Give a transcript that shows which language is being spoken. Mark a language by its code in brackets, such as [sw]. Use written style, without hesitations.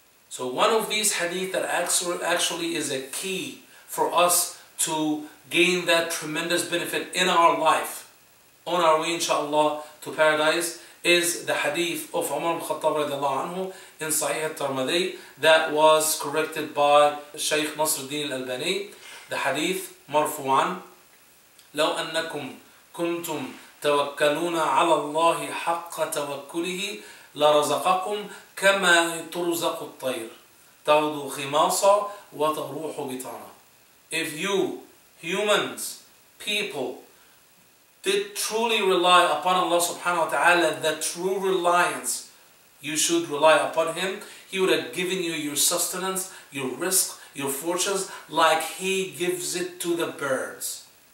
[en] So one of these hadith that actually is a key for us to gain that tremendous benefit in our life, on our way inshaAllah to paradise, is the hadith of Umar ibn Khattab radiallahu anhu in Sahih al-Tirmidhi that was corrected by Shaykh Nasruddin al-Albani. The hadith [ar] مرفوعا لو أنكم كنتم توكلون على الله حق توكله لرزقكم كما ترزق الطير تغدو خماصا وتروح بطانا. [en] If you, humans, people, did truly rely upon Allah subhanahu wa ta'ala, the true reliance, you should rely upon Him, He would have given you your sustenance, your risk, your fortunes, like He gives it to the birds.